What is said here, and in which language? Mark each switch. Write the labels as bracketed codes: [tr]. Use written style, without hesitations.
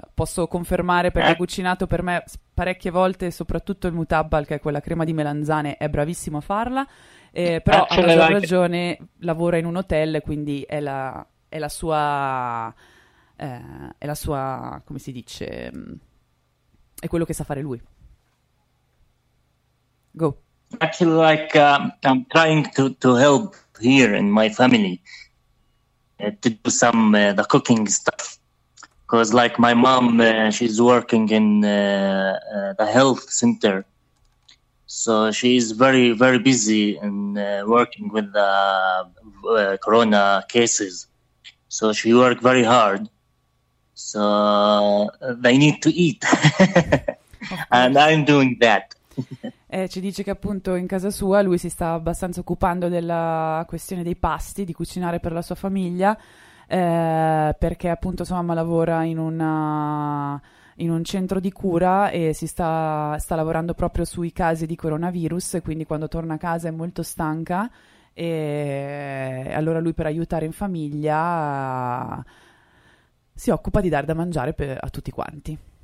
[it] Posso confermare, perché ha cucinato per me parecchie volte, soprattutto il mutabbal, che è quella crema di melanzane, è bravissimo a farla, però ha ragione, lavora in un hotel, quindi è la sua, come si dice, è quello che sa fare lui. [en] Go. Actually, like I'm trying to help here in my family to do some the cooking stuff, because like my mom, she's working in the health center, so she's very very busy and working with the corona cases, so she worked very hard, so they need to eat. And I'm doing that. [it] Ci dice che appunto in casa sua lui si sta abbastanza occupando della questione dei pasti, di cucinare per la sua famiglia, perché appunto sua mamma lavora in un centro di cura e si sta lavorando proprio sui casi di coronavirus, quindi quando torna a casa è molto stanca, e allora lui, per aiutare in famiglia, si occupa di dar da mangiare a tutti quanti.